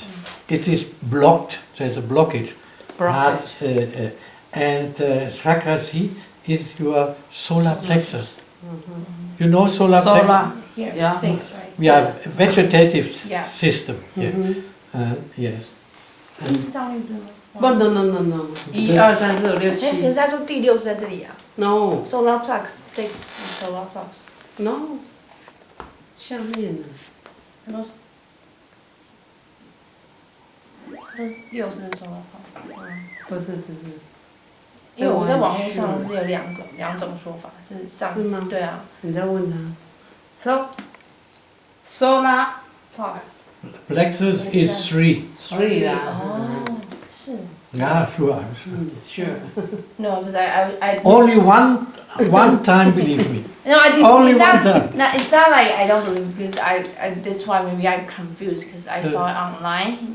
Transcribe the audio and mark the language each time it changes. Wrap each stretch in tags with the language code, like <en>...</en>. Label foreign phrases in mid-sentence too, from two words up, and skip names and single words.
<en>It is blocked. There's a blockage. Heart, and chakra 3 is your solar plexus. You know solar plexus? Here, Yeah. 6, right? Yeah, vegetative Yeah. system. Yeah. Yes.</en> <zh>上面不是吗？</zh> <en>不 ，no no no no，1、2、3、4、5、6、</en> <zh>可是 7。他说第6是在这里啊</zh> <en>No ，solar plux 6 solar plux， no，</en> <zh>下面呢？他说6是</zh> <en>solar plux，</en> <zh>不是不是，因为我在网络上是有两种说法，是上是吗对啊你再问他。Solar</zh> <en>plux Plexus is 3.</en> <zh>3 啦。哦，是</zh> <en>Yeah, sure. Sure. No, because I Only one time, believe me. No, I did. Only it's not, one time. No, it's not like I don't believe because I that's why maybe I'm confused because I saw it online.</en>